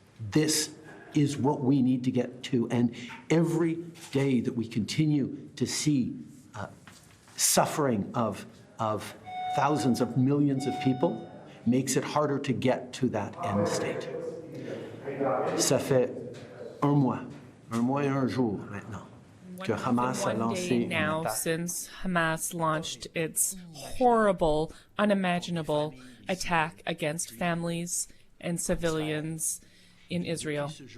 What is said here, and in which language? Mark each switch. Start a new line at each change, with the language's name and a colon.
English: This is what we need to get to. And every day that we continue to see suffering of thousands of millions of people makes it harder to get to that end state.
French: Ça fait un mois et un jour maintenant.
English: One day now since Hamas launched its horrible, unimaginable attack against families and civilians in Israel.